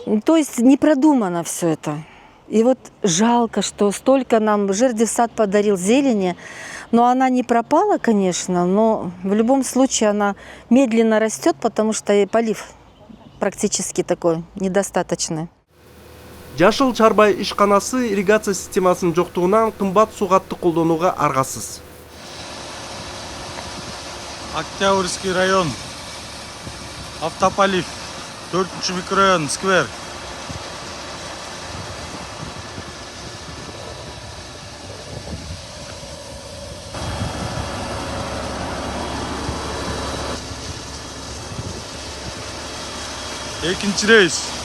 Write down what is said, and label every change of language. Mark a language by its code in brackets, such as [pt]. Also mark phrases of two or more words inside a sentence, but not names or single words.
[ru] То есть не продумано все это. И вот жалко, что столько нам Жердев сад подарил зелени, но она не пропала, конечно, но в любом случае она медленно растет, потому что и полив практически такой недостаточный. [ky] Жашыл Чарбай ишканасы ирригация системасынын жоктугунан кымбат сугатты колдонууга аргасыз. [ru] Октябрьский район, автополив, 4-чү микрорайон, сквер. [ky] Экинчи рейс.